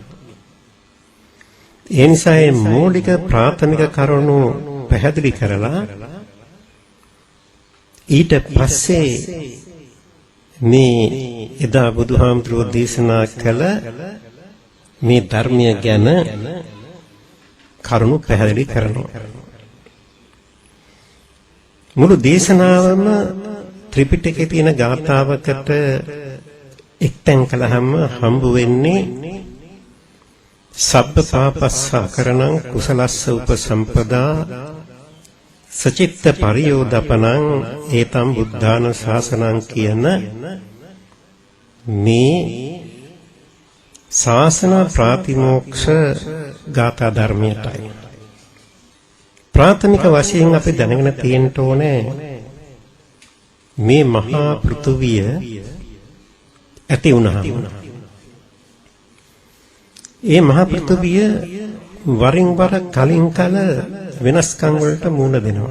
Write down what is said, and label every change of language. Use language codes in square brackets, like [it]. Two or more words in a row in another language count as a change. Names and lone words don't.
[si] ඒ නිසා මේ මූලික ප්‍රාථමික කරුණු පැහැදිලි කරලා ඊට පස්සේ මේ එදා බුදුහාමුදුරුවෝ දේශනා කළ මේ ධර්මය ගැන කරුණු පැහැදිලි කරනවා. මුළු දේශනාවම ත්‍රිපිටකයේ තියෙන ගාථාවකට එක්තැන් කළාම හම්බ වෙන්නේ [pi] සබ්බ පාපස්සකරණං කුසලස්ස උපසම්පදා සචිත්ත පරියෝදපනං ඒතම් බුද්ධාන ශාසනං [si] කියන මේ ශාසන ප්‍රාතිමෝක්ෂ ගාථා ධර්මයටයි. ප්‍රාථමික වශයෙන් අපි දැනගෙන තියෙන්න ඕනේ මේ මහා පෘථුවිය ඇති වුණාම ඒ මහා පෘථුවිය වරින් වර කලින් කල වෙනස්කම් වලට මුහුණ දෙනවා.